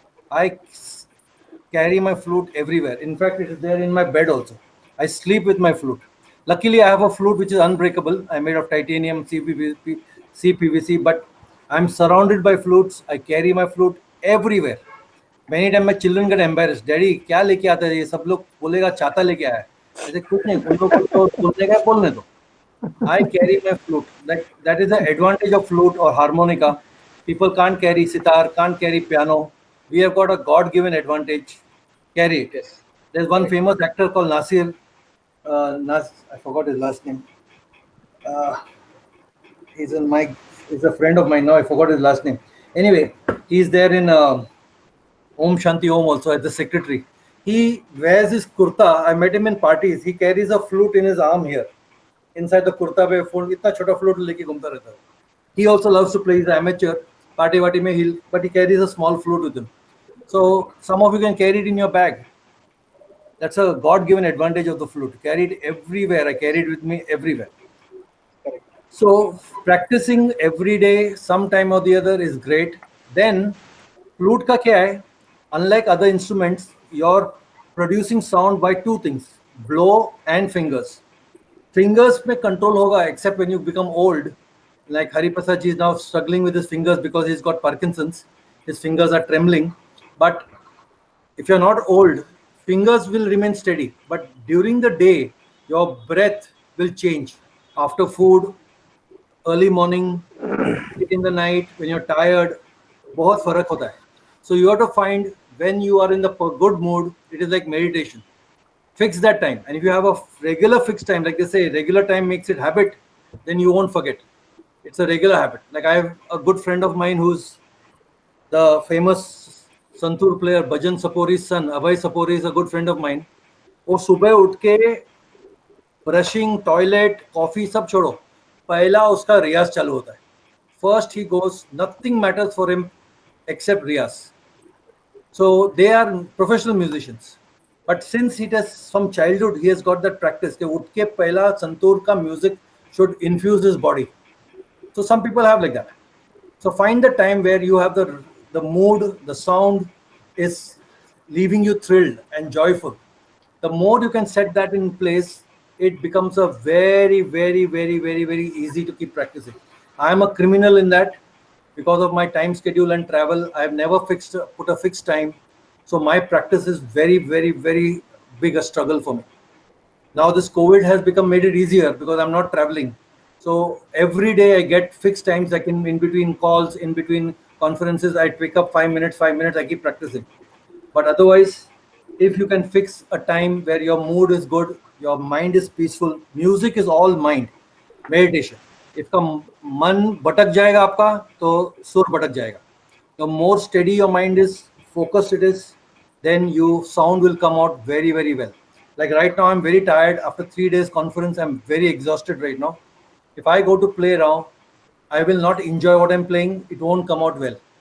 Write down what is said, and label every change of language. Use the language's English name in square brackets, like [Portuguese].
[English] I carry my flute everywhere. In fact, it is there in my bed also. I sleep with my flute. Luckily, I have a flute which is unbreakable. I made of titanium, CPVC, but I'm surrounded by flutes. I carry my flute everywhere. Many times my children get embarrassed. [Hindi] Daddy, क्या लेके आता है ये? सब लोग बोलेगा छाता लेके आया है. ऐसे कुछ नहीं, उन लोग को तो बोलने का बोलने दो. [English] I carry my flute. That is the advantage of flute or harmonica. People can't carry sitar, can't carry piano. We have got a God-given advantage. Carry it. Yes. There's one famous actor called Nasir. I forgot his last name. He's a friend of mine now. I forgot his last name. Anyway, he's there in Om Shanti Om also as the secretary. He wears his kurta. I met him in parties. He carries a flute in his arm here. Inside the kurta [Hindi] पे phone इतना छोटा flute लेके घूमता रहता है. [English] He also loves to play. He's an amateur. Party में but he carries a small flute with him. So some of you can carry it in your bag. That's a God-given advantage of the flute. Carry it everywhere. I carry it with me everywhere. So practicing every day, sometime or the other, is great. [Hindi] Then flute का क्या है? [English] Unlike other instruments, you're producing sound by two things: blow and fingers. [Hindi] Fingers में control होगा, [English] except when you become old. Like Hari Prasad ji is now struggling with his fingers because he's got Parkinson's. His fingers are trembling. But if you're not old, fingers will remain steady. But during the day, your breath will change. After food, early morning, in the night, when you're tired, [Hindi] बहुत फर्क होता है. [English] So you have to find when you are in the good mood, it is like meditation. Fix that time. And if you have a regular fixed time, like they say, regular time makes it habit, then you won't forget. It's a regular habit. Like I have a good friend of mine who's the famous Santur player, Bhajan Sapori's son, Abhay Sapori is a good friend of mine. [Hindi] वो सुबह उठ के brushing, toilet, coffee सब छोड़ो, पहला उसका रियाज चालू होता है. [English] First he goes, nothing matters for him except riyaz. So they are professional musicians. But since it has from childhood, he has got that practice. [Hindi] कि उठ के पहला संतूर का [English] music should infuse his body. So some people have like that. So find the time where you have the mood, the sound is leaving you thrilled and joyful. The more you can set that in place, it becomes a very, very, very, very, very easy to keep practicing. I am a criminal in that because of my time schedule and travel. I have never put a fixed time. So my practice is very, very, very big a struggle for me. Now this COVID has made it easier because I'm not traveling. So every day I get fixed times. I can, in between calls, in between conferences, I pick up 5 minutes, I keep practicing. But otherwise, if you can fix a time where your mood is good, your mind is peaceful, music is all mind, meditation. If the [Hindi] मन भटक जाएगा आपका, तो सुर भटक जाएगा. [English] The more steady your mind is, focused it is, then your sound will come out very, very well. Like right now, I'm very tired. After 3 days conference, I'm very exhausted right now. If I go to play now, I will not enjoy what I'm playing. It won't come out well.